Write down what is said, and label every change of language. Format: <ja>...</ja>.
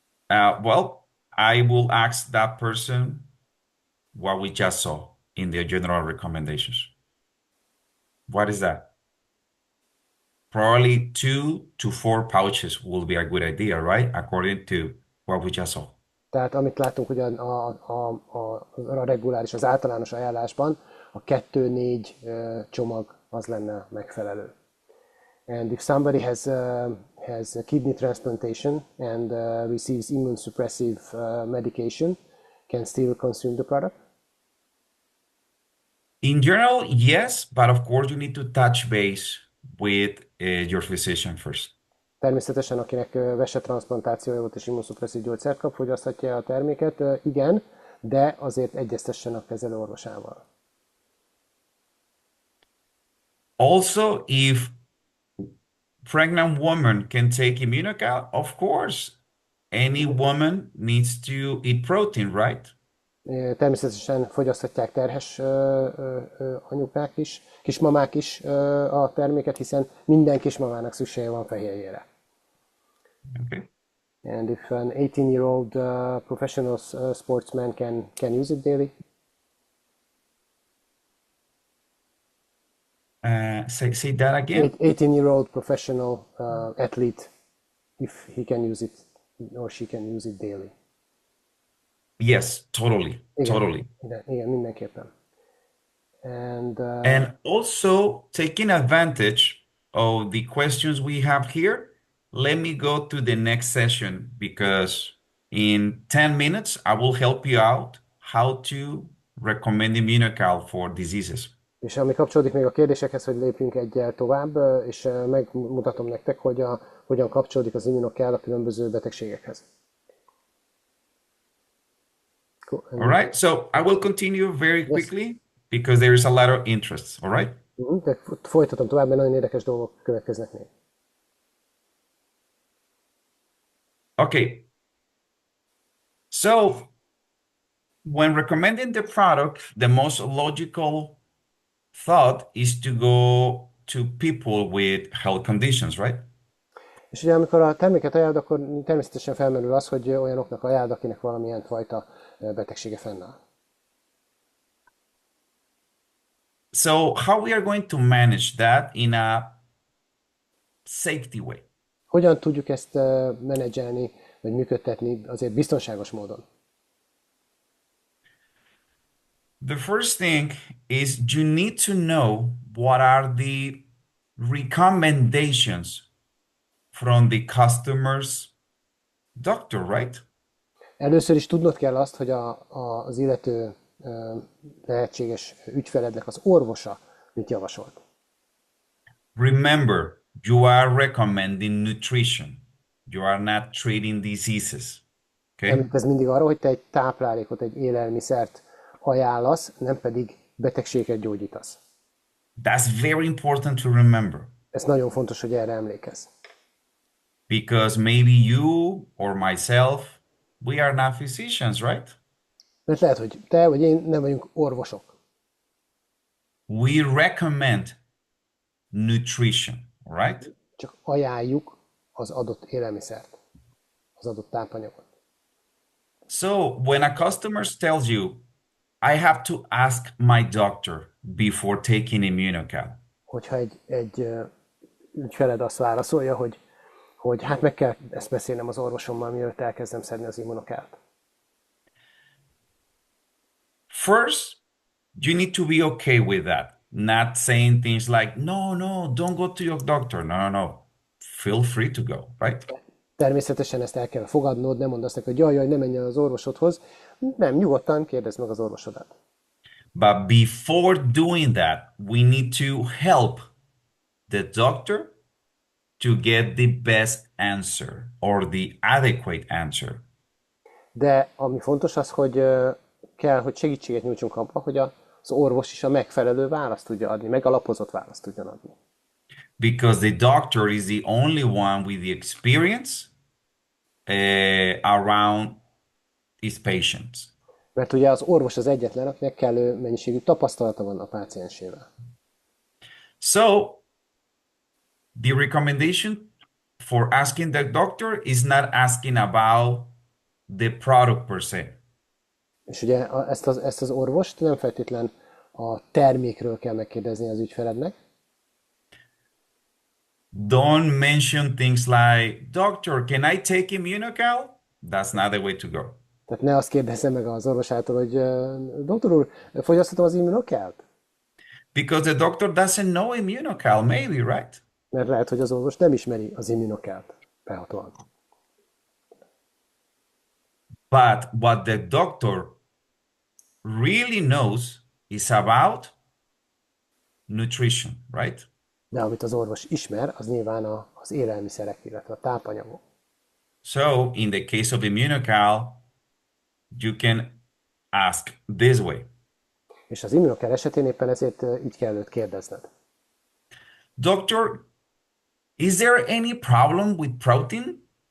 <en>Well, I will ask that person what we just saw in the general recommendations. What is that? Probably 2 to 4 pouches will be a good idea, right? According to what we just saw.</en> <hu>Tehát amit látunk ugyan a reguláris, az általános ajánlásban, a 2-4 csomag az lenne megfelelő.</hu> <en>And if somebody has a kidney transplantation and receives immunosuppressive medication, can still consume the product? In general, yes, but of course you need to touch base with your physician first.</en> <hu>Természetesen, akinek vesetranszplantációja volt és immunosuppresszív gyógyszert kap, fogyaszthatja a terméket, igen, de azért egyeztessen a kezelőorvosával.</hu> <en>Also, if pregnant woman can take immunocal, of course, any woman needs to eat protein, right?</en> <hu>Természetesen fogyaszthatják terhes anyukák is, kismamák is a terméket, hiszen minden kismamának szüksége van fehérjére.</hu> <en>Okay. And if an 18-year-old professional sportsman can use it daily? Say that again. 18-year-old professional athlete, if he can use it or she can use it daily. Yes, totally.</en> <hu>Igen, mindenképpen.</hu> <en>And also taking advantage of the questions we have here, let me go to the next session because in 10 minutes I will help you out how to recommend immunocal for diseases.</en> <hu>És ami kapcsolódik még a kérdésekhez, hogy lépjünk egyel tovább, és megmutatom nektek, hogy hogyan kapcsolódik az immunocal a különböző betegségekhez.</hu> <en>Cool. All right, so I will continue very quickly because there is a lot of interest, all right?</en> <hu>De folytatom tovább, mert nagyon érdekes dolgok következnek még.</hu> <en>Okay. So when recommending the product, the most logical thought is to go to people with health conditions, right?</en> <hu>És ugye amikor a terméket ajánlod, akkor természetesen felmerül az, hogy olyanoknak ajánlod, akinek valamilyen fajta betegsége fennáll.</hu> <en>So how we are going to manage that in a safety way?</en> <hu>Hogyan tudjuk ezt menedzselni, vagy működtetni azért biztonságos módon?</hu> <en>The first thing is you need to know what are the recommendations from the customer's doctor, right?</en> <hu>Először is tudnod kell azt, hogy az illető lehetséges ügyfelednek az orvosa mit javasolt.</hu> <en>Remember, you are recommending nutrition. You are not treating diseases. Okay?</en> <hu>Emlékezz mindig arra, hogy te egy táplálékot, egy élelmiszert ajánlasz, nem pedig betegséget gyógyítasz.</hu> <en>That's very important to remember.</en> <hu>Ez nagyon fontos, hogy erre emlékezz.</hu> <en>Because maybe you or myself, we are not physicians, right?</en> <hu>Mert lehet, hogy te vagy én nem vagyunk orvosok.</hu> <en>We recommend nutrition, right?</en> <hu>csak ajánljuk az adott élelmiszert, az adott tápanyagot.</hu> <en>So when a customer tells you, I have to ask my doctor before taking Immunocal,</en> <hu>Hogyha egy ügyfeled azt válaszolja, hogy hát meg kell ezt beszélnem az orvosommal, mielőtt elkezdem szedni az immunokát.</hu> <en>first, you need to be okay with that. Not saying things like, no, don't go to your doctor. No. Feel free to go, right?</en> <hu>Természetesen ezt el kell fogadnod, nem mondd azt neki, hogy jaj, ne menj el az orvosodhoz. Nem, nyugodtan kérdezd meg az orvosodat.</hu> <en>But before doing that, we need to help the doctor to get the best answer or the adequate answer.</en> <hu>De ami fontos az, hogy kell, hogy segítséget nyújtsunk abban, hogy az orvos is a megfelelő választ tudja adni, megalapozott választ tudjon adni.</hu> <en>Because the doctor is the only one with the experience around his patients.</en> <hu>Mert ugye az orvos az egyetlen, akinek kellő mennyiségű tapasztalata van a páciensével.</hu> <en>So, the recommendation for asking the doctor is not asking about the product per se.</en> <hu>És ugye ezt az orvost nem feltétlen a termékről kell megkérdezni az ügyfelednek.</hu> <en>Don't mention things like, doctor, can I take Immunocal? That's not the way to go.</en> <hu>Tehát ne azt kérdezze meg az orvosától, hogy doktor úr, fogyaszthatom az immunokelt?</hu> <en>Because the doctor doesn't know Immunocal, maybe, right?</en> <hu>Mert lehet, hogy az orvos nem ismeri az immunokelt behatóan.</hu> <en>But what the doctor really knows is about nutrition, right?</en> <hu>De amit az orvos ismer, az nyilván az élelmiszerek, illetve a tápanyagok.</hu> <en>So, in the case of Immunocal, you can ask this way.</en> <hu>És az immunokál esetén éppen ezért így kell őt kérdezned.</hu> <en>Doctor, is there any problem with protein?</en>